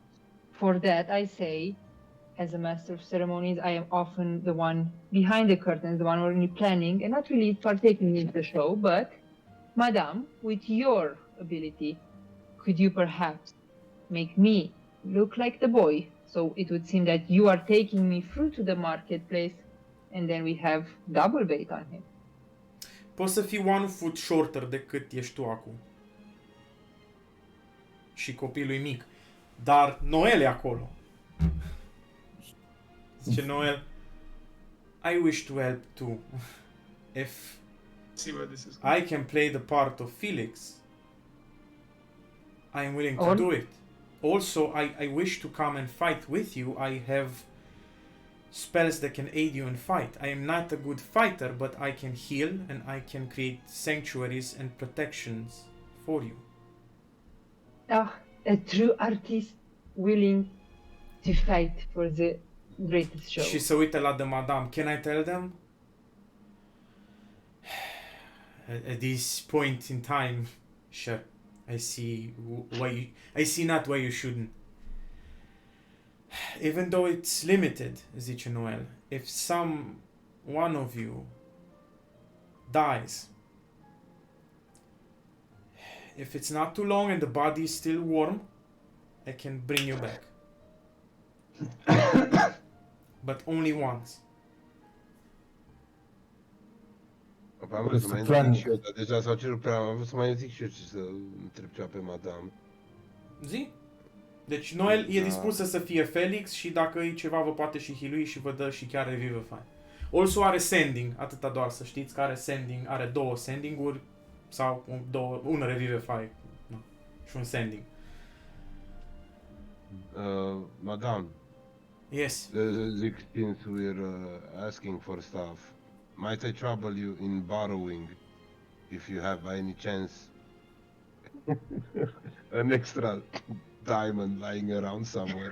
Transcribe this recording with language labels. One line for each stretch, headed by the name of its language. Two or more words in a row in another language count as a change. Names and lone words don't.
English: For that, I say, as a master of ceremonies, I am often the one behind the curtains, the one only planning and not really partaking in the show. But, Madame, with your ability, could you perhaps make me look like the boy? So it would seem that you are taking me through to the marketplace, and then we have double bait on him.
Romanian: Poți să fii
English: one foot shorter
Romanian: decât ești tu acum. Și copilul e mic. Dar Noel e acolo.
English: Zice Noel, I wish to help too. If See where this is I can play the part of Felix, I am willing to Or- do it. Also, I wish to come and fight with you. I have spells that can aid you in fight. I am not a good fighter, but I can heal and I can create sanctuaries and protections for you. A true artist willing to fight for the greatest show.
Romanian: Și se uită la The Madame.
English: Can I tell them? At this point in time, sure, I see I see not why you shouldn't. Even though it's limited, zice Noel, if one of you dies, if it's not too long and the body is still warm, I can bring you back. But only once.
Romanian: Am vrut să mai
English: Plan.
Romanian: zic și eu, dar deja s-au cerut prea, am vrut să mai zic și eu ce să întreb ceva pe madame. Zi? Deci Noel e Da. dispusă să fie Felix și dacă e ceva vă poate și healui și vă dă și chiar revivify.
English: Also are sending,
Romanian: atâta doar să știți că are sending, are 2 sending-uri sau un revivify, no, și un sending. Madame,
English: Yes. zic, since we're asking for stuff, might I trouble you in borrowing, if you have by any chance, an extra diamond lying around somewhere?